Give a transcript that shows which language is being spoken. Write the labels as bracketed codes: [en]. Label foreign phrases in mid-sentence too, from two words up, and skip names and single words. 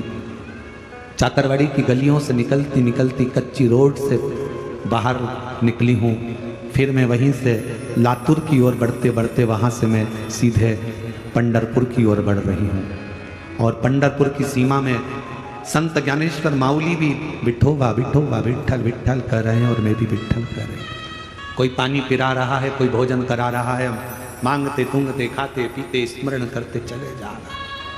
[hi] चाकरवाड़ी की गलियों से निकलती निकलती कच्ची रोड से बाहर निकली हूँ। फिर मैं वहीं से लातूर की ओर बढ़ते बढ़ते वहाँ से मैं सीधे पंढरपुर की ओर बढ़ रही हूँ। और पंढरपुर की सीमा में संत ज्ञानेश्वर मावली भी विठोबा विठोबा विठ्ठल विठ्ठल कर रहे हैं और मैं भी विठ्ठल कर रहे हैं। कोई पानी पिला रहा है, कोई भोजन करा रहा है, मांगते तूंगते खाते पीते स्मरण करते चले जा रहे हैं।